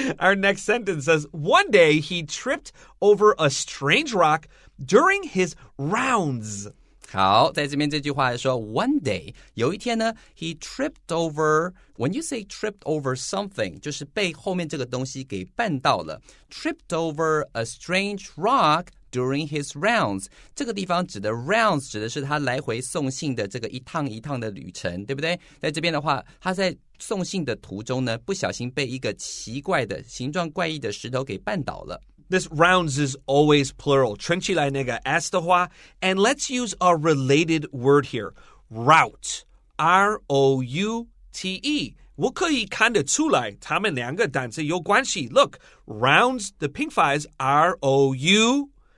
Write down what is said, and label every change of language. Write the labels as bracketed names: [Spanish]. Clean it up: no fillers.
[English] Our next sentence says, one day he tripped over a strange rock.During his rounds. [Chinese] 好，在这边这句话说 one day 有一天呢 [English] he tripped over. When you say tripped over something [Chinese] 就是被后面这个东西给绊到了。 [English] Tripped over a strange rock during his rounds [Chinese] 这个地方指的 rounds 指的是他来回送信的这个一趟一趟的旅程，对不对？在这边的话，他在送信的途中呢，不小心被一个奇怪的形状怪异的石头给绊倒了。 [English] This rounds is always plural. [Chinese] 圈起来那个 s 的话 [English] and let's use a related word here. Route. R-O-U-T-E. [Chinese] 我可以看得出来他们两个单词有关系。 [English] Look, rounds, the 拼法是 R-O-U-N-D-S.